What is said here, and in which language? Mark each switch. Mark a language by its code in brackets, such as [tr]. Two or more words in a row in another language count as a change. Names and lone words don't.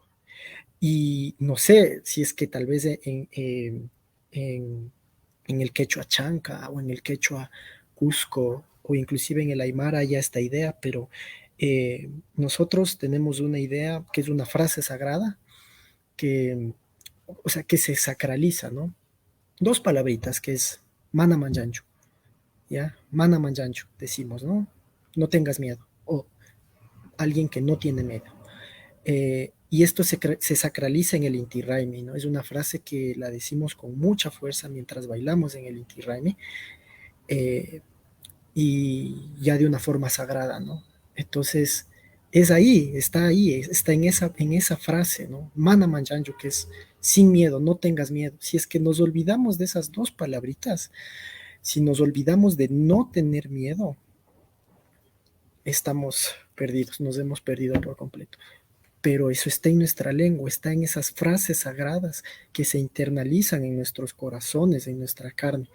[es] Y no sé si es que tal vez en el quechua chanca o en el quechua cusco o inclusive en el aymara haya esta idea, pero nosotros tenemos una idea que es una frase sagrada que se sacraliza, ¿no? 2 palabritas que es [qu] mana manjancho, [es] ¿ya? [qu] Mana manjancho, [es] decimos, ¿no? No tengas miedo, o alguien que no tiene miedo. Y esto se sacraliza en el Inti Raymi, ¿no? Es una frase que la decimos con mucha fuerza mientras bailamos en el Inti Raymi, y ya de una forma sagrada, ¿no? Entonces, está en esa frase, ¿no? [qu] Mana manjanjo, [es] que es sin miedo, no tengas miedo. Si es que nos olvidamos de esas 2 palabritas, si nos olvidamos de no tener miedo, estamos perdidos, nos hemos perdido por completo. Pero eso está en nuestra lengua, está en esas frases sagradas que se internalizan en nuestros corazones, en nuestra carne.